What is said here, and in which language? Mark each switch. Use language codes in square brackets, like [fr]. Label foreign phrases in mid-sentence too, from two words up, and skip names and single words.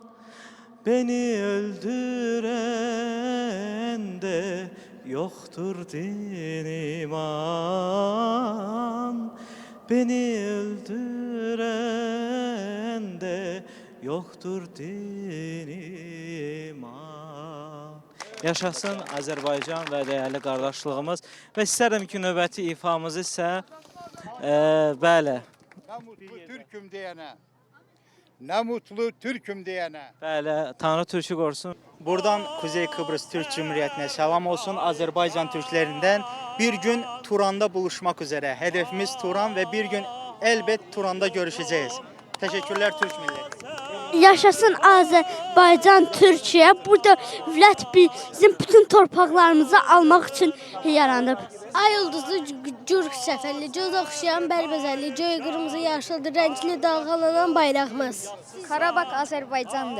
[tr] Beni öldüren de yoktur din iman. Beni öldüren de yoktur din iman. [az] Yaşasın Azərbaycan və dəyərli qardaşlığımız. Və istərdim ki, növbəti ifamızı isə bəli. [tr] Ne mutlu Türk'üm diyene. Ne mutlu Türk'üm diyene. [az] Bəli, Tanrı Türk'ü qorusun. [tr] Buradan Kuzey Kıbrıs Türk Cumhuriyeti'ne selam olsun. Azerbaycan Türklerinden bir gün Turan'da buluşmak üzere. Hedefimiz Turan ve bir gün elbet Turan'da görüşeceğiz. Teşekkürler Türk milleti. [az] Yaşasın Azərbaycan, Türkiye. Burada dövlət bizim bütün torpaqlarımızı almaq üçün yaranıb. Ay ulduzlu gür səfərli, göz oxşayan bərbəzəlli, göy qırmızı yaşıldır, rəngli dalğalanan bayrağımız. Qarabağ Azərbaycandır.